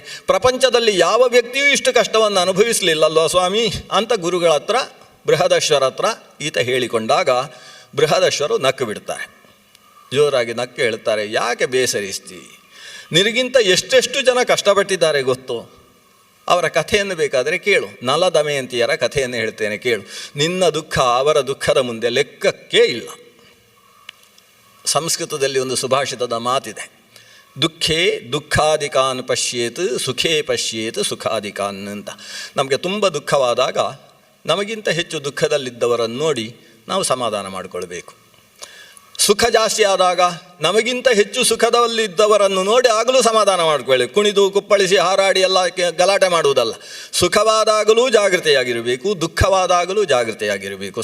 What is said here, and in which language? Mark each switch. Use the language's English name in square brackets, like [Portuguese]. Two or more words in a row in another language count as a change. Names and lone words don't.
[Kannada] ಪ್ರಪಂಚದಲ್ಲಿ ಯಾವ ವ್ಯಕ್ತಿಯೂ ಇಷ್ಟು ಕಷ್ಟವನ್ನು ಅನುಭವಿಸಲಿಲ್ಲಲ್ವ ಸ್ವಾಮಿ ಅಂತ ಗುರುಗಳ ಹತ್ರ, ಬೃಹದಶ್ವರ ಹತ್ರ ಈತ ಹೇಳಿಕೊಂಡಾಗ ಬೃಹದಶ್ವರು ನಕ್ಕು ಬಿಡ್ತಾರೆ, ಜೋರಾಗಿ ನಕ್ಕು ಹೇಳ್ತಾರೆ, ಯಾಕೆ ಬೇಸರಿಸ್ತಿ, ನಿನಗಿಂತ ಎಷ್ಟೆಷ್ಟು ಜನ ಕಷ್ಟಪಟ್ಟಿದ್ದಾರೆ ಗೊತ್ತು, ಅವರ ಕಥೆಯನ್ನು ಬೇಕಾದರೆ ಕೇಳು. ನಲ ದಮಯಂತಿಯರ ಕಥೆಯನ್ನು ಹೇಳ್ತೇನೆ ಕೇಳು. ನಿನ್ನ ದುಃಖ ಅವರ ದುಃಖದ ಮುಂದೆ ಲೆಕ್ಕಕ್ಕೇ ಇಲ್ಲ. ಸಂಸ್ಕೃತದಲ್ಲಿ ಒಂದು ಸುಭಾಷಿತದ ಮಾತಿದೆ, [Sanskrit] ದುಃಖೇ ದುಃಖಾದಿಕಾನ್ ಪಶ್ಯೇತ್ ಸುಖೇ ಪಶ್ಯೇತ್ ಸುಖಾದಿಕಾನ್ ಅಂತ. [Kannada] ನಮಗೆ ತುಂಬ ದುಃಖವಾದಾಗ ನಮಗಿಂತ ಹೆಚ್ಚು ದುಃಖದಲ್ಲಿದ್ದವರನ್ನು ನೋಡಿ ನಾವು ಸಮಾಧಾನ ಮಾಡಿಕೊಳ್ಬೇಕು. ಸುಖ ಜಾಸ್ತಿ ಆದಾಗ ನಮಗಿಂತ ಹೆಚ್ಚು ಸುಖದಲ್ಲಿದ್ದವರನ್ನು ನೋಡಿ ಆಗಲೂ ಸಮಾಧಾನ ಮಾಡಿಕೊಳ್ಳಿ. ಕುಣಿದು ಕುಪ್ಪಳಿಸಿ ಹಾರಾಡಿ ಎಲ್ಲ ಗಲಾಟೆ ಮಾಡುವುದಲ್ಲ. ಸುಖವಾದಾಗಲೂ ಜಾಗೃತೆಯಾಗಿರಬೇಕು, ದುಃಖವಾದಾಗಲೂ ಜಾಗೃತೆಯಾಗಿರಬೇಕು.